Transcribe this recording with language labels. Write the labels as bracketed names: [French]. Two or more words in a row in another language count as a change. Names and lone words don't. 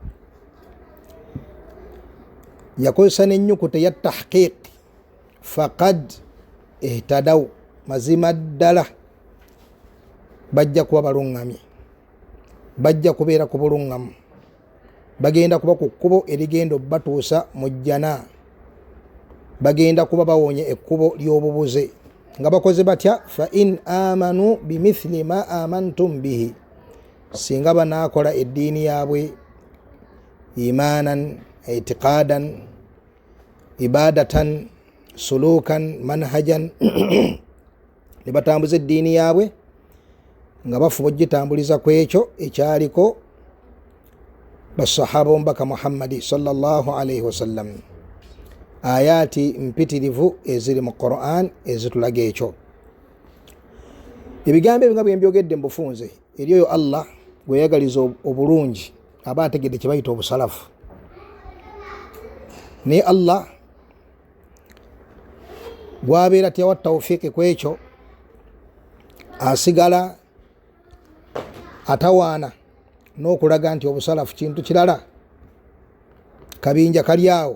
[Ganda] Yakozesa n'ennyukuta ya tahqiq [Arabic] فقد اهتدوا, [Ganda] mazima ddala bajja kuba balungamye, bajja kubeera ku bulungamu, bagenda kuba ku kkubo erigenda obbatuusa mu jjana, bagenda kuba bawonye ekkubo ly'obubuze nga bakoze batya [Arabic] فإن آمنوا بمثل ما آمنتم به, [Ganda] singa banaakola eddiini yaabwe [Arabic] إيمانا اعتقادا عبادة سلوكا منهجا [Ganda] ne batambuza eddiini yaabwe nga bafuba ogitambuliza ku ekyo ekyaliko basahaba omubaka Muhammadi [Arabic] صلى الله عليه وسلم. [Ganda] Ayati mpitirivu eziri mu Quran ezitulaga ekyo. Ebigambo ebyo nga bwe mbyogedde mu bufunze eri oyo Allah gwe yagaliza obulungi aba ategedde kye bayita obusalafu. Naye Allah bw'abeera tiyawa tawfiiki ku ekyo asigala atawaana n'okulaga nti obusalafu kintu kirala, kabinja kali awo.